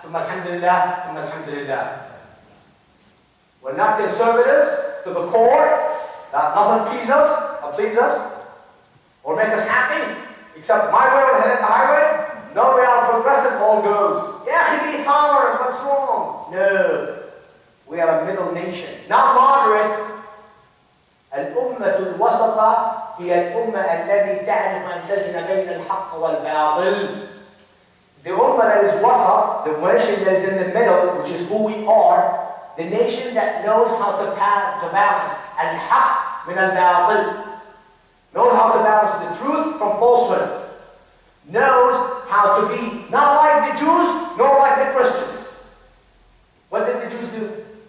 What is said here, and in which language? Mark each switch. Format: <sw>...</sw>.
<ar>ثم</ar> <en>alhamdulillah. ثم alhamdulillah. We're not conservatives to the core, that nothing please us, or make us happy, except my way or the highway. No, we are progressive, all goes. Yeah, be tolerant, what's wrong? No. We are a middle nation, not moderate.</en> <ar>الأمة الوسطى هي الأمة التي تعرف أن تزن بين الحق والباطل.</ar> <en>The ummah that is wasat, the nation that is in the middle, which is who we are, the nation that knows how to balance</en> <ar>al-haq min al-batil,</ar> <en>knows how to balance the truth from falsehood, knows how to be not like the Jews, nor like the Christians. What did the Jews do?</en>